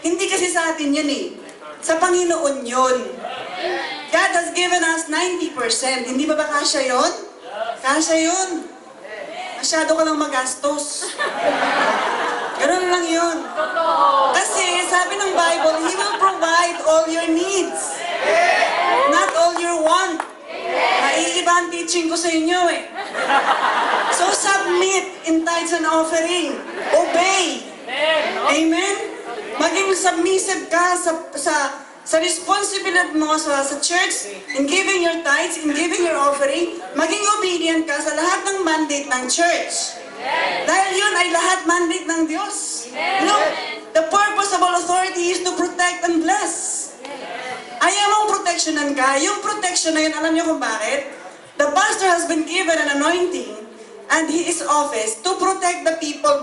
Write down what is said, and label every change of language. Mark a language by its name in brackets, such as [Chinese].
[Filipino] Hindi kasi sa atin yun eh. Sa Panginoon yun. [English] God has given us 90%. [Filipino] Hindi ba kasya yun? Kasya yun. Masyado ka lang magastos. Ganun lang yun. Kasi sabi ng Bible, [English] He will provide all your needs. Not all your want. [Filipino] Naiiba ang teaching ko sa inyo eh. [English] So submit in tithes and offering. [Filipino] Obey. Amen? Maging submissive ka sa responsibility mo sa church, [English] in giving your tithes, in giving your offering, [Filipino] maging obedient ka sa lahat ng mandate ng church. Dahil yun ay lahat mandate ng Diyos. [English] Look, the purpose of all authority is to protect and bless. [Filipino] Ayaw mong proteksyonan ka, yung protection na yun, alam niyo kung bakit? [English] The pastor has been given an anointing and his office to protect the people.